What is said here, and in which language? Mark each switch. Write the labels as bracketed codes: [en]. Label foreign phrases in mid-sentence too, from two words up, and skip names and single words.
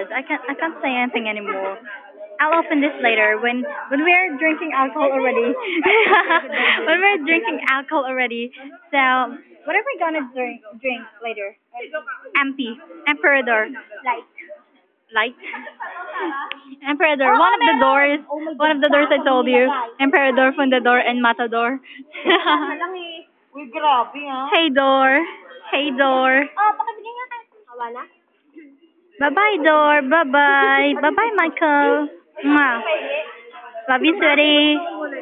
[en] I can't say anything anymore. I'll open this later when we're drinking alcohol already. When we're drinking alcohol already. So what are we gonna drink later? MP, Emperador, light. Emperador. One of the doors I told you. Emperador, Fundador, and Matador. [tl] Uy, grabe ha. [en] Hey door. Hey door. [tl] Oh, pakibigay nga tayo. Hawa na? [en] Bye-bye, Door. Bye-bye. Bye-bye, Michael. Mwah. Love you, sweetie.